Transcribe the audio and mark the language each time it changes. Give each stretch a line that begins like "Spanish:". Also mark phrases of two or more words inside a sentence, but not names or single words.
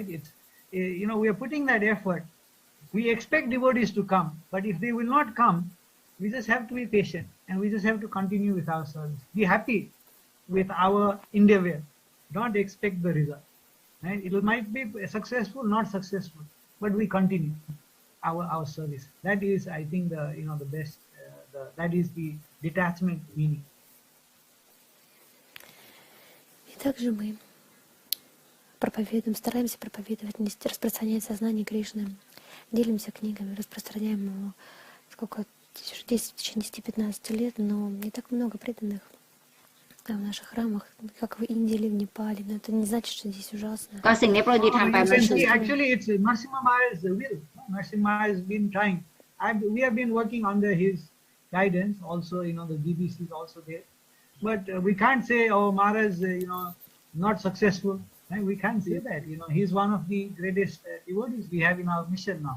English: It's, we are putting that effort. We expect devotees to come, but if they will not come, we just have to be patient and we just have to continue with our service. Be happy with our endeavor. Don't expect the result. Right? It might be successful, not successful, but we continue our service. That is, I think, the best. That is the detachment meaning.
Russian: И также мы стараемся проповедовать, распространять сознание Кришны. Делимся книгами, распространяем его в течение 10-15 лет, но не так много преданных в наших храмах, как в Индии или в Непале. Но это не значит, что здесь ужасно.
Thai: ก็สิ่งที่โปรดิทำไปมันคือ
English: Actually, it's Narasимha Maharaj's will. Narasimha has been trying. We have been working under his guidance. Also, the BBC is also there. But we can't say, oh, Maharaj, not successful. Right? We can't say that. He's one of the greatest devotees we have in our mission now.